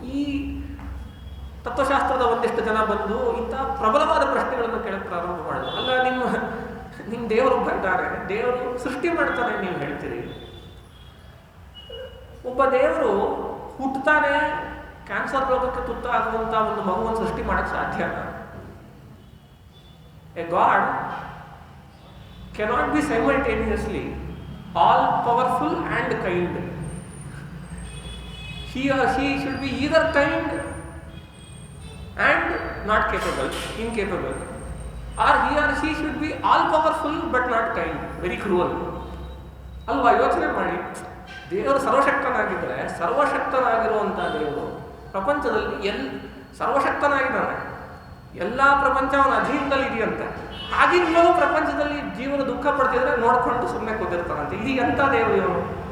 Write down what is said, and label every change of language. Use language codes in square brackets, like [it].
[kn] ಈ ತತ್ವಶಾಸ್ತ್ರದ ಒಂದಿಷ್ಟು ಜನ ಬಂದು ಇಂಥ ಪ್ರಬಲವಾದ ಪ್ರಶ್ನೆಗಳನ್ನು ಕೇಳಕ್ಕೆ ಪ್ರಾರಂಭ ಮಾಡಿದ್ರು. ಅಲ್ಲ, ನಿಮ್ಮ ದೇವರೊಬ್ಬ ಇದ್ದಾರೆ, ದೇವರು ಸೃಷ್ಟಿ ಮಾಡ್ತಾನೆ ನೀವು ಹೇಳ್ತೀರಿ. ಒಬ್ಬ ದೇವರು ಹುಟ್ಟುತ್ತಾನೆ, ಕ್ಯಾನ್ಸರ್ ರೋಗಕ್ಕೆ ತುತ್ತಾಗುವಂತ ಒಂದು ಮಗುವನ್ನು ಸೃಷ್ಟಿ ಮಾಡಕ್ಕೆ ಸಾಧ್ಯ. [en] A god cannot be simultaneously all powerful and kind. He or she should be either kind and not capable, incapable, or he or she should be all powerful but not kind, very cruel. [kn] ಅಲ್ವಾ? ಯೋಚನೆ ಮಾಡಿ, ದೇವರು ಸರ್ವಶಕ್ತನಾಗಿದ್ದರೆ, ಸರ್ವಶಕ್ತನಾಗಿರುವಂಥ ದೇವರು ಪ್ರಪಂಚದಲ್ಲಿ ಸರ್ವಶಕ್ತನಾಗಿದ್ದಾನೆ, ಎಲ್ಲ ಪ್ರಪಂಚ ಅವನ ಅಧೀನದಲ್ಲಿ ಇದೆಯಂತೆ. ಆಗಿಂದಲೂ ಪ್ರಪಂಚದಲ್ಲಿ ಜೀವನ ದುಃಖ ಪಡ್ತಿದ್ರೆ ನೋಡ್ಕೊಂಡು ಸುಮ್ಮನೆ ಕೂತಿರ್ತಾರಂತೆ. ಇದು ಎಂಥ ದೇವರು ಇವನು?